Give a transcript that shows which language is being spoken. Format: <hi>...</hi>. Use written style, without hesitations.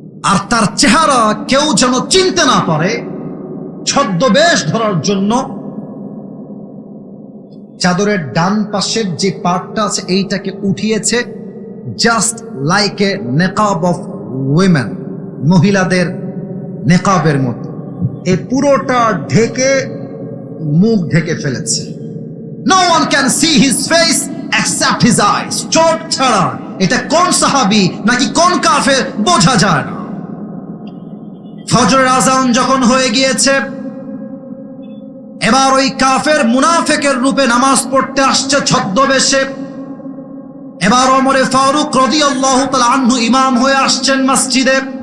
<bn>আর তার চেহারা কেউ যেন চিনতে না পারে, ছদ্মবেশ ধরার জন্য চাদরের ডান পাশের যে পার্টটা আছে এইটাকে উঠিয়েছে,</bn> <en>just like a নেকাব of women,</en> <bn>মহিলাদের নেকাবের মতো, এই পুরোটা ঢেকে মুখ ঢেকে ফেলেছে।</bn> <en>No one can see his face except his eyes,</en> <bn>চোখ ছাড়া। এটা কোন সাহাবী নাকি কোন কাফের বোঝা যায় না। ফজরের আজান যখন হয়ে গিয়েছে, এবার ওই কাফের মুনাফিকের রূপে নামাজ পড়তে আসছে ছদ্মবেশে। এবার ওমর ফারুক রাদিয়াল্লাহু তাআলা আনহু ইমাম হয়ে আসছেন মসজিদে।</bn>